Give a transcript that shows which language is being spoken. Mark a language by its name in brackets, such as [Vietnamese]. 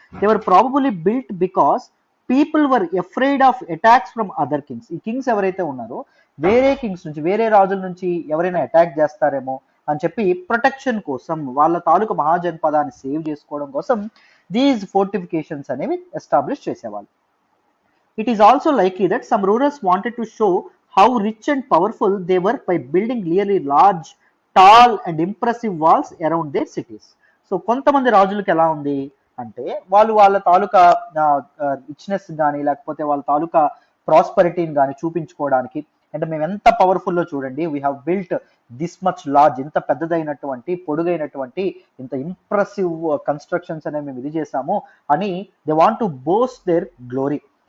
[English] They were probably built because people were afraid of attacks from other kings. [Telugu] ఈ Kings ఎవరైతే ఉన్నారో వేరే Kings నుంచి, వేరే రాజుల నుంచి ఎవరైనా అటాక్ చేస్తారేమో అని చెప్పి ప్రొటెక్షన్ కోసం, వాళ్ళ తాలూకు మహాజనపదాన్ని సేవ్ చేసుకోవడం కోసం దీస్ ఫోర్టిఫికేషన్స్ అనేవి ఎస్టాబ్లిష్ చేసేవాళ్ళు. [English] It is also likely that some rulers wanted to show how rich and powerful they were by building really large, tall and impressive walls around their cities. [Telugu] So కొంతమంది రాజులకు ఎలా ఉంది అంటే వాళ్ళు వాళ్ళ తాలూకా రిచ్నెస్ కానీ లేకపోతే వాళ్ళ తాలూకా ప్రాస్పరిటీని కానీ చూపించుకోవడానికి, అంటే మేము ఎంత పవర్ఫుల్లో చూడండి, [English] we have built this much large, [Telugu] ఇంత పెద్దదైనటువంటి పొడుగైనటువంటి ఇంత ఇంప్రెసివ్ కన్స్ట్రక్షన్స్ అనేవి మేము ఇది చేసాము అని [English] They want to boast their glory.